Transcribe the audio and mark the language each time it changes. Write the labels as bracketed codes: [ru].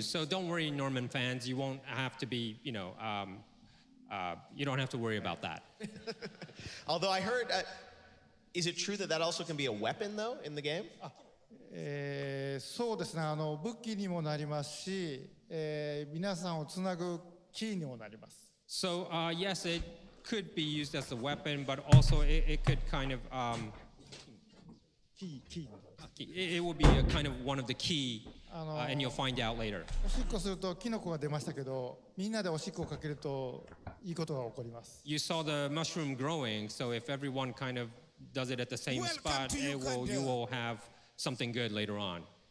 [en] So don't worry, Norman fans, you won't have to be, you don't have to worry about that. Although I heard, is it true that that also can be a weapon though in the game? [ja] そうですね。武器にもなりますし、皆さんをつなぐキーにもなります。 [en] So yes, it could be used as a weapon, but also it could kind of it will be a kind of one of the key, and you'll find out later. [ja] おしっこするとキノコが出ましたけど、みんなでおしっこをかけるといいことが起こります。 [en] You saw the mushroom growing, so if everyone kind of does it at the same spot, you will have something good later on.